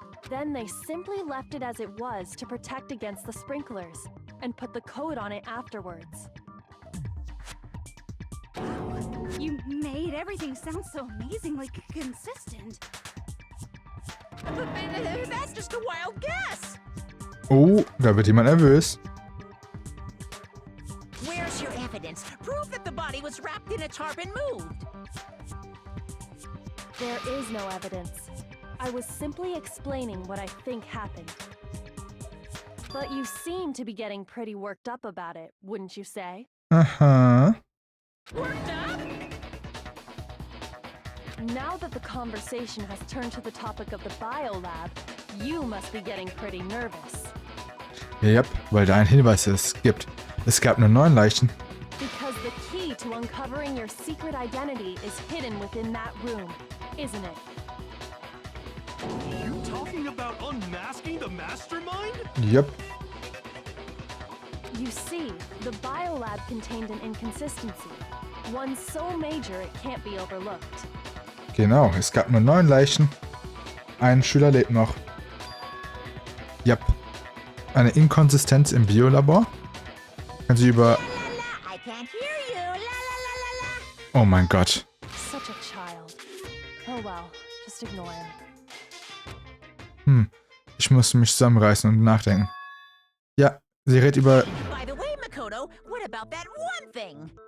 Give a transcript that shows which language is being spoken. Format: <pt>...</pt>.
<en>Then they simply left it as it was to protect against the sprinklers, and put the coat on it afterwards. You made everything sound so amazingly consistent. But that's just a wild guess.</en> <de>Oh, da wird jemand nervös.</de> <en>Where's your evidence? Prove that the body was wrapped in a tarp and moved. There is no evidence. I was simply explaining what I think happened. But you seem to be getting pretty worked up about it, wouldn't you say? Aha. Worked up? Now that the conversation has turned to the topic of the biolab, you must be getting pretty nervous.</en> <de>Yep, weil da ein Hinweis gibt. Es gab nur 9 Leichen.</de> <en>Because the key to uncovering your secret identity is hidden within that room, isn't it? You talking about unmasking the mastermind? Yep. You see, the biolab contained an inconsistency. One so major it can't be overlooked.</en> <de>Genau, es gab nur 9 Leichen. Ein Schüler lebt noch. Yep. Eine Inkonsistenz im Biolabor. Kann sie über...</de> <en>I can't hear you. La la la la la.</en> <de>Oh mein Gott.</de> <en>Such a child. Oh well, just ignore him.</en> <de>Ich musste mich zusammenreißen und nachdenken. Ja, sie redet über...</de> <en>By the way, Makoto, what about that one thing?</en>